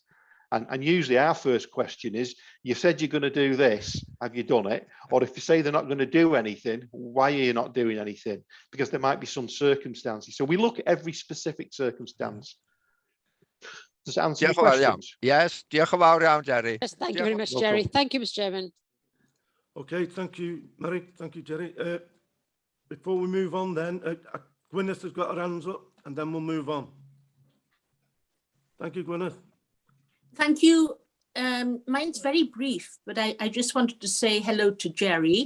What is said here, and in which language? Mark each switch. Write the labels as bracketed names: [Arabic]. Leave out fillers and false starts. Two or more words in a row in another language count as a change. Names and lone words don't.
[English] And usually our first question is, you said you're going to do this, have you done it? Or if you say they're not going to do anything, why are you not doing anything? Because there might be some circumstances. So we look at every specific circumstance. Does that answer your questions? Yes, [Welsh] diolch yn fawr iawn, [English] Jerry. Yes, thank you very much, Jerry. Thank you, Mr. Chairman. Okay, thank you, Mary. Thank you, Jerry. Before we move on then, Gwyneth has got her hands up, and then we'll move on. Thank you, Gwyneth. Thank you. Mine's very brief, but I just wanted to say hello to Jerry.